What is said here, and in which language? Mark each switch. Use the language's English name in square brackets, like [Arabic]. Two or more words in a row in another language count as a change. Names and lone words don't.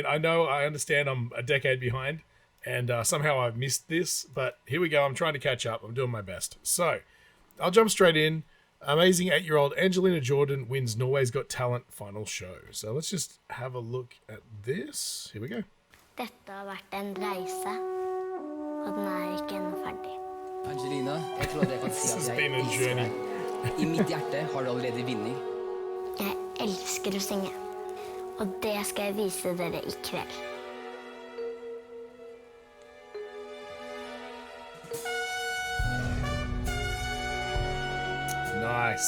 [English] I understand I'm a decade behind, and somehow I've missed this, but here we go. I'm trying to catch up. I'm doing my best. So, I'll jump straight in. Amazing 8-year-old Angelina Jordan wins Norway's Got Talent final show. So let's just have a look at this. Here we go. [Norwegian] Dette har vært en reise, og den ikke ennå ferdig. Angelina, jeg tror jeg kan si at jeg elsker deg. I mitt hjerte har du allerede vunnet. Jeg elsker å synge, og det skal jeg vise dere I kveld. [English] Nice.